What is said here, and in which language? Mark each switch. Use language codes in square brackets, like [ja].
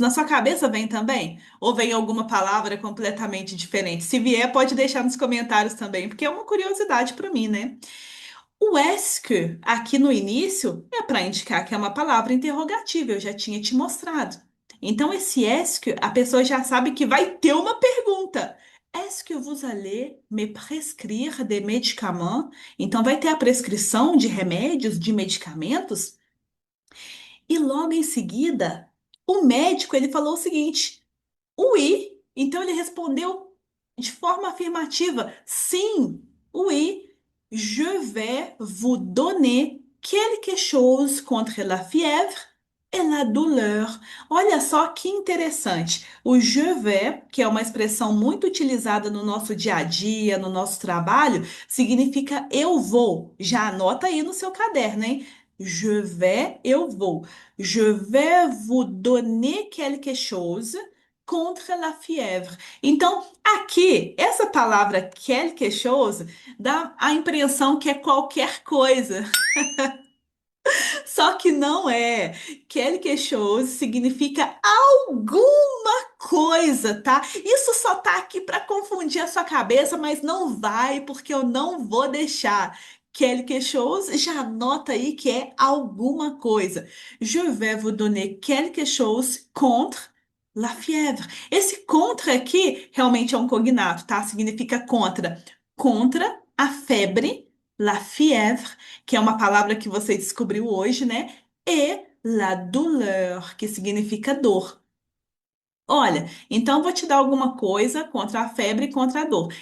[pt] Na sua cabeça vem também? Ou vem alguma palavra completamente diferente? Se vier, pode deixar nos comentários também, porque é uma curiosidade para mim, né? O ESC, aqui no início, é para indicar que é uma palavra interrogativa, eu já tinha te mostrado. Então, esse ESC, a pessoa já sabe que vai ter uma pergunta. [fr] Est-ce que vous allez me prescrire des médicaments? [pt] Então, vai ter a prescrição de remédios, de medicamentos. E logo em seguida, o médico ele falou o seguinte: oui. Então ele respondeu de forma afirmativa: sim, [fr] oui, je vais vous donner quelque chose contre la fièvre et la douleur. [pt] Olha só que interessante. O [fr] je vais, [pt] que é uma expressão muito utilizada no nosso dia a dia, no nosso trabalho, significa eu vou. Já anota aí no seu caderno, hein? [fr] Je vais, [pt] eu vou. [fr] Je vais vous donner quelque chose contre la fièvre. [pt] Então, aqui, essa palavra [fr] quelque chose [pt] dá a impressão que é qualquer coisa. Só que não é. [fr] Quelque chose [pt] significa alguma coisa, tá? Isso só tá aqui para confundir a sua cabeça, mas não vai, porque eu não vou deixar. [fr] Quelque chose, [pt] já anota aí que é alguma coisa. [fr] Je vais vous donner quelque chose contre la fièvre. [pt] Esse contra aqui realmente é um cognato, tá? Significa contra. Contra a febre, [fr] la fièvre, [pt] que é uma palavra que você descobriu hoje, né? E [fr] la douleur, [pt] que significa dor. Olha, então vou te dar alguma coisa contra a febre e contra a dor.